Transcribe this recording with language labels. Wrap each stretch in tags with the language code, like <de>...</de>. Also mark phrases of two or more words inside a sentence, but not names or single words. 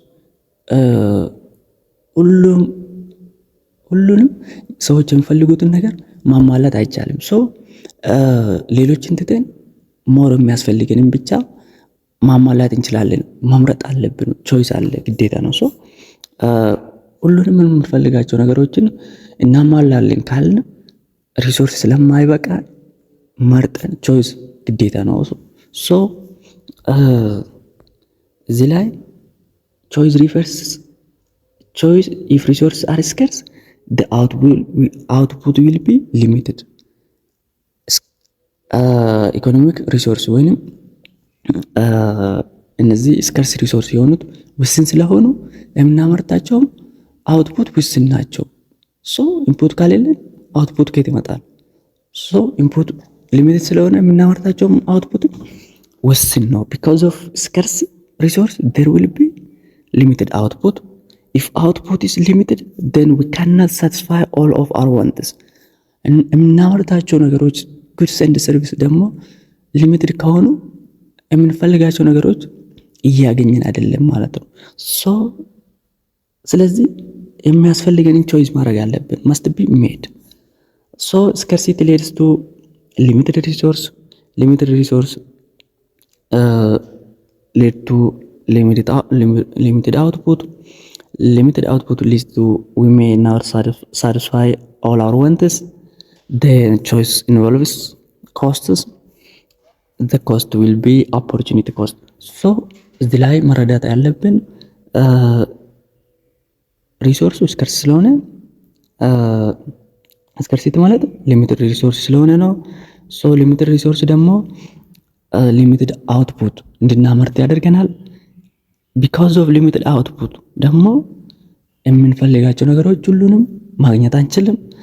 <am>ሁሉንም ሰዎች የሚፈልጉትን ነገር ማሟላት አይቻልም። ሌሎችን ትተን ሞር የሚያስፈልገንን ብቻ ማሟላት እንችላለን። መምረጥ አለብን። ቾይስ አለ፣ ግዴታ ነው። ሁሉንም የምንፈልጋቸው ነገሮችን እናሟላለን ካልን ሪሶርስ ስለማይበቃ መርጠን ቾይስ ግዴታ ነው። እዚህ ላይ</am> <en>choice refers choice if resource are scarce the output will be limited። economic resource</en> <am>ወይንም እነዚህ</am> <en>scarce resource</en> <am>የሆኑት ውስን ስለሆኑ የምናመርታቸውም አውትፑት ውስን ናቸው። ኢንፑት ካሌለን አውትፑት ከየት ይመጣል?</am> <en>input limited</en> <am>ስለሆነ የምናመርታቸውም አውትፑት ውስን ነው።</am> <en>because of scarce resource there will be limited output. If output is limited then we cannot satisfy all of our wants.</en> <am>የምናመርታቸው ነገሮች</am> <en>goods and service</en> <am>ደግሞ ሊሚትድ ከሆኑ የምንፈልጋቸው ነገሮች እያገኘን አይደለም ማለት ነው። ስለዚህ የሚያስፈልገንን ቾይስ ማድረግ አለብን።</am> <en>must be made. Scarcity leads to limited resource lead to limited output. Limited output leads to we may not satisfy all our wants. Then choice involves costs. The cost will be opportunity cost.</en> <am>እዚህ ላይ መረዳት ያለብን</am> <en>resource scarce</en> <am>ስለሆነ ስካርሲቲ ማለት</am> <en>limited resource</en> <am>ስለሆነ ነው።</am> <en>limited resource</en> <am>ደግሞ</am> <en>limited output</en> <am>እንድናመርት ያደርገናል።</am> <en>because of limited output</en> <am>ደግሞ የምንፈልጋቸው ነገሮች ሁሉንም ማግኘት አንችልም።</am>